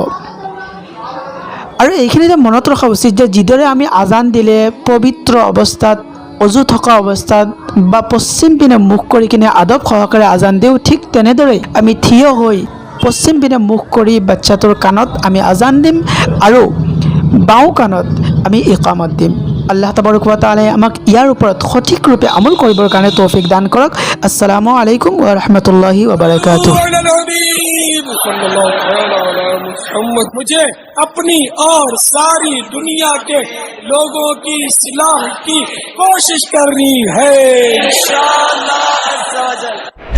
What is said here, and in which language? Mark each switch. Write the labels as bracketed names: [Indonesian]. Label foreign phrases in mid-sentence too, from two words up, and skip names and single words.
[Assamese] আৰু এইখিনিতে মনত ৰখা উচিত যে যিদৰে আমি আজান দিলে পবিত্ৰ অৱস্থাত অজু থকা অৱস্থাত বা পশ্চিম পিনে মুখ কৰি কিনে আদব সহকাৰে আজান দিওঁ, ঠিক তেনেদৰে আমি থিয় হৈ পশ্চিম পিনে মুখ কৰি বাচ্চাটোৰ কাণত আমি আজান দিম আৰু বাওঁ কাণত আমি ইকামত দিম। আল্লাহ তাবাৰক ওয়া তাআলাই আমাক ইয়াৰ ওপৰত সঠিক ৰূপে আমল কৰিবৰ কাৰণে তৌফিক দান কৰক। [Arabic] السلام عليكم ورحمة الله وبركاته. [Hindi] मुझे अपनी और सारी दुनिया के लोगों की इस्लाह की कोशिश करनी है इंशाअल्लाह।